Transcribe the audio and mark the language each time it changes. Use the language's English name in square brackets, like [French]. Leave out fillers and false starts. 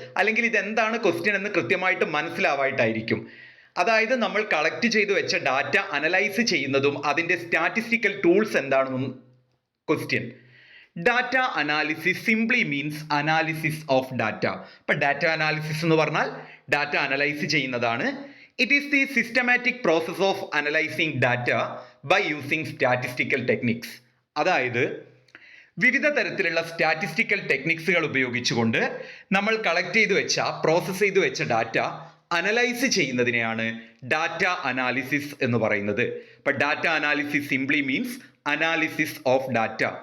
[Malayalam] അല്ലെങ്കിൽ ഇതെന്താണ് ക്വസ്റ്റ്യൻ എന്ന് കൃത്യമായിട്ട് മനസ്സിലാവായിട്ടായിരിക്കും. അതായത് നമ്മൾ കളക്ട് ചെയ്ത് വെച്ച ഡാറ്റ അനലൈസ് ചെയ്യുന്നതും അതിൻ്റെ സ്റ്റാറ്റിസ്റ്റിക്കൽ ടൂൾസ് എന്താണെന്നും question. [English] Data analysis simply means analysis of data. [Malayalam] ഇപ്പം ഡാറ്റ അനാലിസിസ് എന്ന് പറഞ്ഞാൽ ഡാറ്റ അനലൈസ് ചെയ്യുന്നതാണ്. [English] It is the systematic process of analyzing data by using statistical techniques. [Malayalam] അതായത് വിവിധ തരത്തിലുള്ള സ്റ്റാറ്റിസ്റ്റിക്കൽ ടെക്നിക്സുകൾ ഉപയോഗിച്ചുകൊണ്ട് നമ്മൾ കളക്ട് ചെയ്ത് വെച്ച പ്രോസസ്സ് ചെയ്ത് വെച്ച ഡാറ്റ അനലൈസ് ചെയ്യുന്നതിനെയാണ് ഡാറ്റ അനാലിസിസ് എന്ന് പറയുന്നത്. [English] അപ്പം data analysis simply means analysis of data.